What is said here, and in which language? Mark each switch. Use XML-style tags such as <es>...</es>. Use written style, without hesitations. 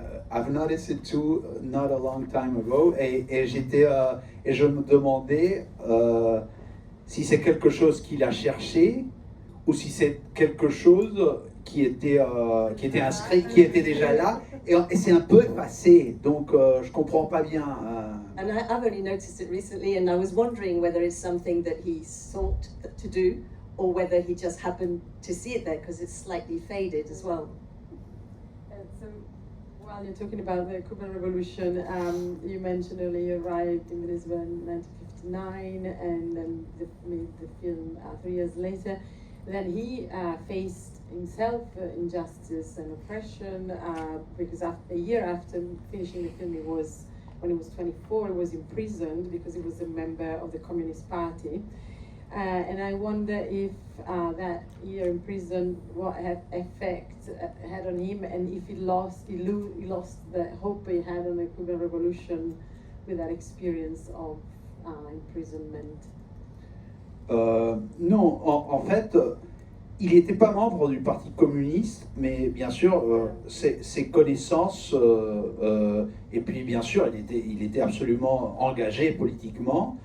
<en>I've noticed it too, not a long time ago,</en> <fr>et je me demandais si c'est quelque chose qu'il a cherché ou si c'est quelque chose qui était inscrit, qui était déjà là, et c'est un peu effacé, donc je comprends pas bien.</fr> <en>And I've only noticed it recently, and I was wondering whether it's something that he sought to do, or whether he just happened to see it there, because it's slightly faded as well. So, while you're talking about the Cuban Revolution, you mentioned earlier he arrived in Venezuela in 1959 and then made the film 3 years later. Then he faced himself injustice and oppression because a year after finishing the film, when he was 24, he was imprisoned because he was a member of the Communist Party. And I wonder if that year in prison, what effect had on him, and if he lost the hope he had on the Cuban Revolution with that experience of imprisonment.</en> <fr>Non, en fait, il n'était pas membre du Parti communiste, mais bien sûr, ses connaissances, et puis bien sûr, il était absolument engagé politiquement.</fr>